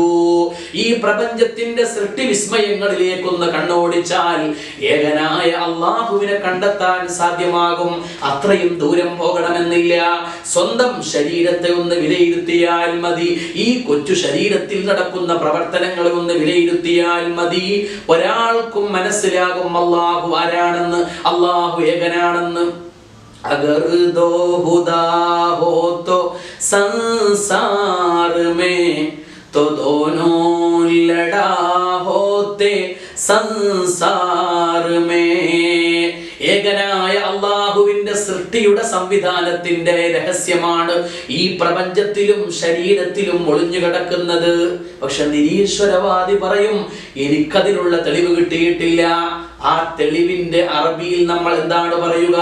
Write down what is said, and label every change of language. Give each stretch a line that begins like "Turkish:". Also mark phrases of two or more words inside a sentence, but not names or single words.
Malayalam: ഈ പ്രപഞ്ചത്തിന്റെ സൃഷ്ടി വിസ്മയങ്ങളിലേക്കൊന്ന് കണ്ണോടിച്ചാൽ ഏകനായ അല്ലാഹുവിനെ കണ്ടെത്താൻ സാധ്യമാകും. അത്രയും ദൂരം പോകണമെന്നില്ല. സ്വന്തം ശരീരത്തെ ഒന്ന് വിലയിരുത്തിയാൽ മതി. ഈ കൊച്ചു ശരീരത്തിൽ നടക്കുന്ന പ്രവർത്തനങ്ങളെ ഒന്ന് വിലയിരുത്തിയാൽ മതി. ഒരാൾക്കും മനസ്സിലാകും അല്ലാഹു ആരാണെന്ന്, അല്ലാഹു ഏകനാണെന്ന്.
Hindi: अगर दो खुदा हो तो संसार में तो दोनों लड़ा होते संसार में.
Malayalam: ഏകനായ അല്ലാഹുവിന്റെ സൃഷ്ടിയുടെ സംവിധാനത്തിന്റെ രഹസ്യമാണ് ഈ പ്രപഞ്ചത്തിലും ശരീരത്തിലും ഒളിഞ്ഞു കിടക്കുന്നത്. പക്ഷെ നിരീശ്വരവാദി പറയും എനിക്കതിനുള്ള തെളിവ് കിട്ടിയിട്ടില്ല. ആ തെളിവിന്റെ അറബിയിൽ നമ്മൾ എന്താണ് പറയുക?